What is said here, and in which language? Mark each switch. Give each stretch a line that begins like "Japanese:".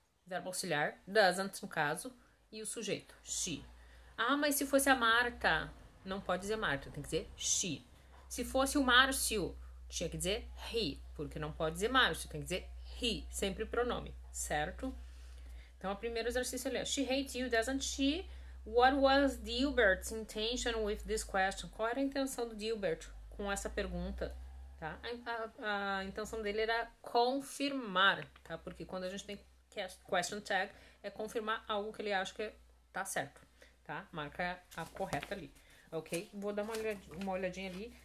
Portuguese: Verbo auxiliar, doesn't no caso, e o sujeito, she. Ah, mas se fosse a Marta, não pode dizer Marta, tem que dizer she. Se fosse o Márcio, tinha que dizer he, porque não pode dizer Márcio, tem que dizer he, sempre pronome, certo? Então, o primeiro exercício ali é
English: she hates you, doesn't she? What was Dilbert's intention with this question?
Portuguese: Qual era a intenção do Dilbert com essa pergunta? Tá? A intenção dele era confirmar, tá? Porque quando a gente tem question tag, é confirmar algo que ele acha que tá certo, tá? Marca a correta ali, ok? Vou dar uma olhadinha ali.